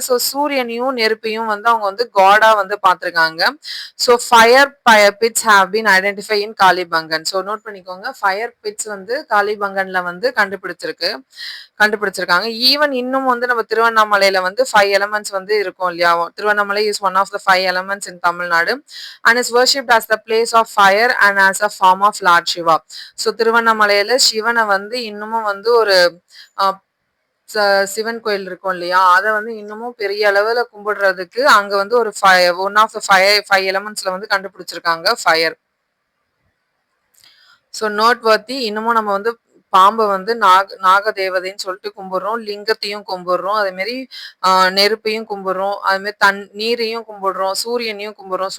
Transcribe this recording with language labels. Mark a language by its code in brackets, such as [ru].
[ta] So சூரியனையும் நெருப்பையும் வந்து அவங்க வந்து காடா வந்து பார்த்திருக்காங்க. [en] So fire pits have been identify in Kalibangan. So note பண்ணிக்கோங்க. [ta] ஃபயர் பிட்ஸ் வந்து காளிபங்கன்ல வந்து கண்டுபிடிச்சிருக்காங்க. ஈவன் இன்னும் வந்து நம்ம திருவண்ணாமலையில வந்து 5 எலமெண்ட்ஸ் வந்து இருக்கும் இல்லையா? [en] Tiruvannamalai is one of the 5 elements in Tamil Nadu. Tamil Nadu and is worshipped as the place of fire and as a form of Lord Shiva. [ta] So திருவண்ணாமலையில சிவனை வந்து இன்னமும் வந்து ஒரு சிவன் கோயில் இருக்கும் இல்லையா, அத வந்து இன்னமும் பெரிய அளவுல கும்பிடுறதுக்கு அங்க வந்து ஒரு ஒன் ஆஃப் த ஃபைவ் எலமெண்ட்ஸ்ல வந்து கண்டுபிடிச்சிருக்காங்க ஃபயர். ஸோ நோட் வர்த்தி இன்னமும் நம்ம வந்து பாம்பை வந்து நாக தேவதைன்னு சொல்லிட்டு கும்பிடுறோம், லிங்கத்தையும் கும்பிடுறோம், அதே மாதிரி நெருப்பையும் கும்பிடுறோம், அது மாதிரி நீரையும் கும்பிடுறோம், சூரியனையும் கும்பிடுறோம்.